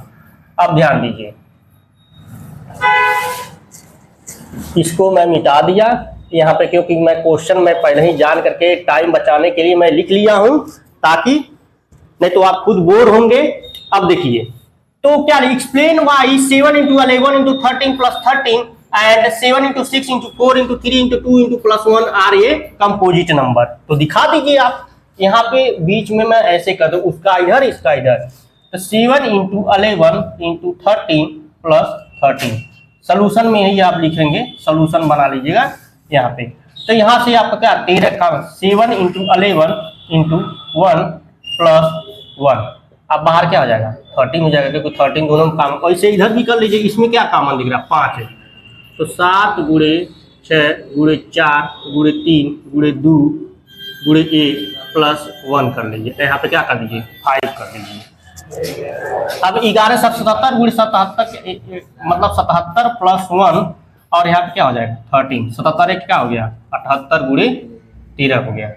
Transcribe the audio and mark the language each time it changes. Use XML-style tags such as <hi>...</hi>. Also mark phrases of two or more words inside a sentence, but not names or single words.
<hi>अब ध्यान दीजिए, इसको मैं मिटा दिया यहाँ पे, क्योंकि मैं क्वेश्चन में पहले ही जान करके टाइम बचाने के लिए मैं लिख लिया हूं, ताकि नहीं तो आप खुद बोर होंगे। अब देखिए, तो क्या</hi> <en>explain why</en> <hi>7 into 11 into 13 plus 13 and 7 into 6 into 4 into 3 into 2 into plus 1 आर ये</hi> <en>composite number.</en> <hi>तो दिखा दीजिए आप, यहाँ पे बीच में मैं ऐसे कर दूं, उसका इधर इसका इधर, तो 7 into 11 into 13 plus 13। सोल्यूशन में ही आप लिखेंगे, सोल्यूशन बना लीजिएगा यहाँ पे। तो यहाँ से आपका क्या 13 का 7 into 11 into 1 plus 1, अब बाहर क्या हो जाएगा 13 हो जाएगा, क्योंकि 13 दोनों में काम। ऐसे इधर भी कर लीजिए, इसमें क्या कॉमन दिख रहा है 5 है, तो 7 गुणे 6 गुणे 4 गुणे 3 गुणे 2 गुणे 1 प्लस 1 कर लीजिए। यहाँ पे क्या कर दीजिए 5 कर दीजिए। अब 1177 गुणे 77 मतलब 77 प्लस 1, और यहाँ पे क्या हो जाएगा 13, 77 एक क्या हो गया 78 गुणे 13 हो गया।</hi>